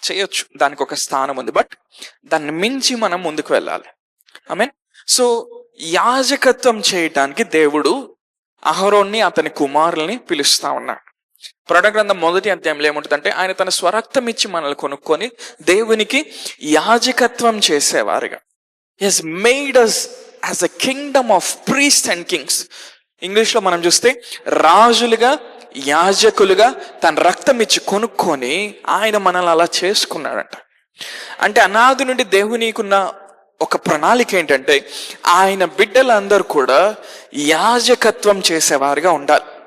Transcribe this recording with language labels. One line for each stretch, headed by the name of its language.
Telugu: చేయొచ్చు, దానికి ఒక స్థానం ఉంది, బట్ దాన్ని మించి మనం ముందుకు వెళ్ళాలి. ఆమేన్. సో యాజకత్వం చేయటానికి దేవుడు అహరోన్ని అతని కుమారుల్ని పిలుస్తా ఉన్నాడు. ప్రకటన గ్రంథం 1వ అధ్యాయంలో ఏముంటుందంటే, ఆయన తన స్వరక్తం ఇచ్చి మనల్ని కొనుక్కొని దేవునికి యాజకత్వం చేసేవారుగా.
English: He has made us as a kingdom of priests and kings.
Telugu: ఇంగ్లీష్లో మనం చూస్తే రాజులుగా, యాజకులుగా తన రక్తం ఇచ్చి కొనుక్కొని ఆయన మనల్ని అలా చేసుకున్నాడంట. అంటే అనాది నుండి దేవునికున్న ఒక ప్రణాళిక ఏంటంటే ఆయన బిడ్డలందరూ కూడా యాజకత్వం చేసేవారుగా ఉండాలి.